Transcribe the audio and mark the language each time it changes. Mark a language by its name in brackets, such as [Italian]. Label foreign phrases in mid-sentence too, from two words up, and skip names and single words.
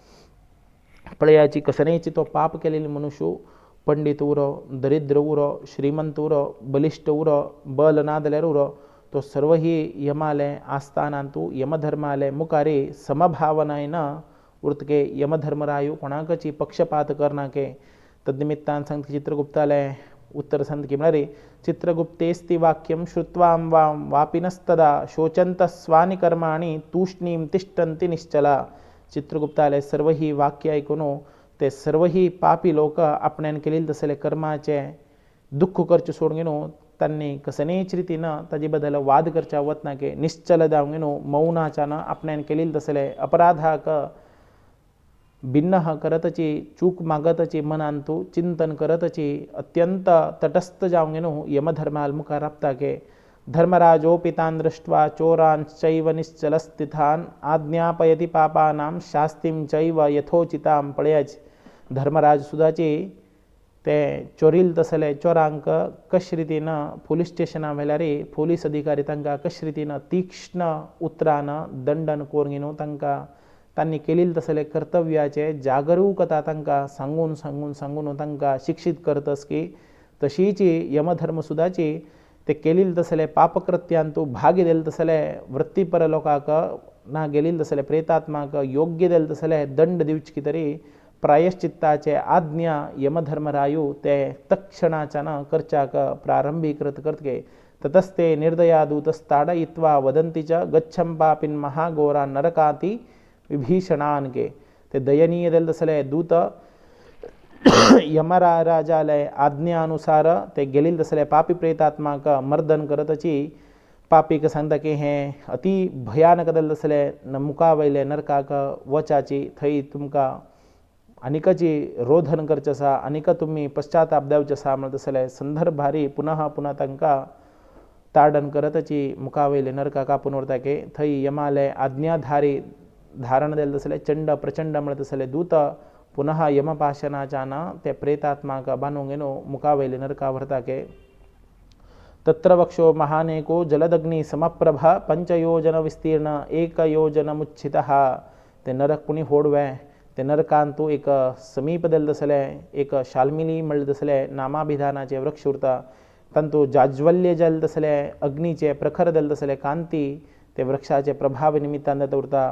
[Konkani] पळयाची कसनेची तो पाप केलेली मनुष्य पंडित उरो दरिद्र उरो श्रीमंत उरो बलिष्ठ उरो बल ना जाल्यार उरो तो सर्व ही यमालय आस्थानांतू यमधर्मालय मुकारे समभावनायन उर्तके यमधर्मरायु कोणाकची पक्षपात करना के तद्निमित्तान संत चित्रगुप्तालय उत्तर संत की मरे [Sanskrit] चित्रगुप्तेस्ति वाक्यम श्रुत्वां वां वापिनस्तदा शोचंत स्वानि कर्माणि तूष्णीम तिष्ठन्ति निश्चला. [Konkani] चित्रगुप्तालय सर्व ही वाक्य ऐकून ते सर्व ही पापी लोक आपण्यान केलेले तसले कर्माचे दुःख करचे सोडून घेनो त्यांनी कसनेच रीतीनं ताजे बद्दल वाद करच्या वतना के निश्चल जावन घेनो मौनाच्यानं आपण्यान केलेले तसले अपराधाक भिन्न करतची चूक मागतची मनांतू चिंतन करतची अत्यंत तटस्थ जावन घेनो यमधर्माल मुखार राबता के [Sanskrit] धर्मराजोपि तान् दृष्ट्वा चोरांश्चैव निश्चलस्थितान् आज्ञापयति पापानां शास्तिं चैव यथोचितां [Konkani] पळयच. धर्मराज सुद्दाची ते चोरील तसले चोरांक कशे रितीनं पोलीस स्टेशना वेल्यार पोलीस अधिकारी तांकां कशे रितीनं तीक्ष्ण उतरानं दंडन करून घेवन तांकां तांणी केलेले तसले कर्तव्याचे जागरूकता तांकां सांगून सांगून सांगून तांकां शिक्षीत करतस की तशीच यमधर्म सुद्दाची ते केलेले तसले पापकृत्यांतू भाग दिले तसले वृत्तीपर लोकांक ना गेलेले तसले प्रेतात्माक योग्य दिले तसले दंड दिवचे तरी प्रायश्चित्ताचे आज्ञा यमधर्मरायू ते तत्क्षणाच्यान करच्याक प्रारंभी करतके [Sanskrit] ततस्ते निर्दया दूतस्ताडयित्वा वदन्ति च गच्छं पापिन महाघोरा नरकाति विभीषणान [Konkani] के. ते दयनीय दिले तसले दूत यमराजालय आज्ञानुसार ते गेलेले तसले पापी प्रेतात्माक मर्दन करतची पापीक सांगता की हें अति भयानक दिले तसले मुखा वयले नरकाक वचाची थंय तुमकां आनिकाची रोधन करचें आसा आनीक तुमी पश्चाताप देवचें आसा म्हणून तसले संदर्भारी पुनः पुनः तांकां ताडन करतची मुखा वयले नरकाक कापून व्हरता की थंय यमालय आज्ञाधारी धारण दिले तसले चंड प्रचंड म्हणत तसले दूत पुनः यमपाशनाच्यान ते प्रेतात्माक बांदून घेवन मुखा वयले नरका व्हरता के. [Sanskrit] तत्र वक्षो महानेको जलदग्नि समप्रभ पंचयोजन विस्तीर्ण एक योजन मुच्छितः. [Konkani] ते नरक कुणी होडवे ते नरकांतू एक समीप दिले तसले एक शाल्मिली म्हणले तसले नामाभिधानाचे वृक्ष उरता तांतू जाज्वल्य जल तसले अग्नीचे प्रखर दिले तसले कांती ते वृक्षाचे प्रभाव निमित्तान जाता उरता.